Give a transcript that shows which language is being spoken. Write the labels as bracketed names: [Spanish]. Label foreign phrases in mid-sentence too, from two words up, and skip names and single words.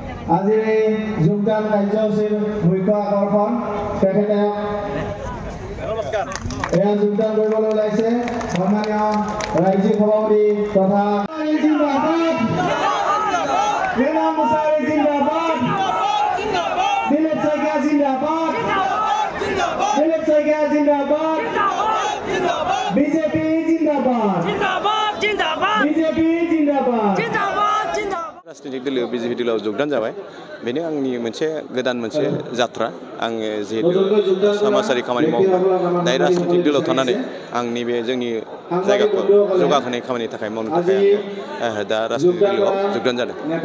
[Assamese] আজি যোগদান কাৰ্যসূচীৰ মুখ্য আকৰ্ষণ তেখেতে এয়া যোগদান কৰিবলৈ ওলাইছে সন্মানীয় ৰাজ্যিক সভাপতি তথা জিন্দাবাদ মেনাম মুছাৰী জিন্দাবাদ দিলীপ শইকীয়া জিন্দাবাদ দিলীপ শইকীয়া জিন্দাবাদ বিজেপি জিন্দাবাদ বিজেপি জিন্দাবাদ [Bodo] राजनीतिक दल बीजेपी दलाव जोगदान जाबाय बेनो आंनि मोनसे गोदान मोनसे जात्रा आं जिहेतु समाजारि खामानि मावो दायो राजनीतिक दलाव थानानै आंनि बे जोंनि जायगाखौ जौगाहोनाय खामानिनि थाखाय मावनो थाखाय आं दा राजनीतिक दलाव जोगदान जादों